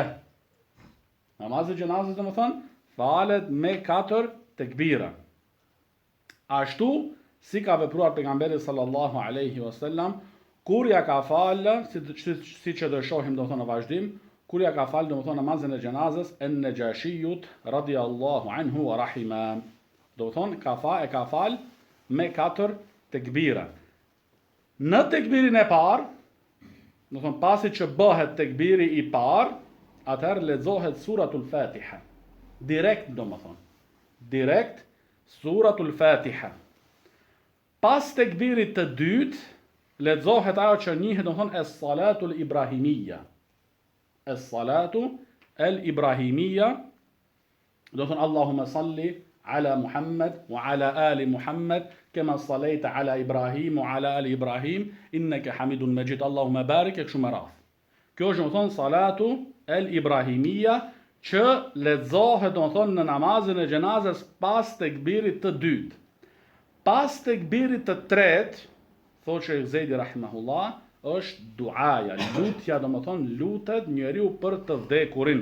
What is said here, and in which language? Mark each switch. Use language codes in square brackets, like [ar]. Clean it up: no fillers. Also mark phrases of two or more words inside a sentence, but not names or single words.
[sq] Namazi i xhenazës domethënë falet me 4 tekbire. Ashtu si ka vepruar pejgamberi [ar] صلى الله عليه وسلم [sq] kur ja ka falë, si që do shohim domethënë në vazhdim, kur ja ka falë domethënë namazin e xhenazës en-Najashiyut [ar] رضي الله عنه ورحمه. [sq] Domethënë ka falë me 4 tekbira. Në tekbirin e parë, domethënë pasi që bëhet tekbiri i parë, atëherë lexohet suratul Fatiha. Direkt domethënë. Direkt suratul Fatiha. Pas tekbirit të dytë lexohet ajo që njihet domethënë [ar] الصلاة الإبراهيمية. الصلاة الإبراهيمية. Domethënë اللهم صل على محمد وعلى آل محمد كما صليت على إبراهيم وعلى آل إبراهيم إنك حميد مجيد. اللهم بارك [sq] kështu më radh. Kjo është domethënë [ar] صلاة الإبراهيمية [sq] që lexohet domethënë në namazin e xhenazës pas tekbirit të dytë. Pas tekbirit të tretë thotë Sheikh Zejdi rahimahullah, është duaja, lutja domethënë lutet njeriu për të vdekurin.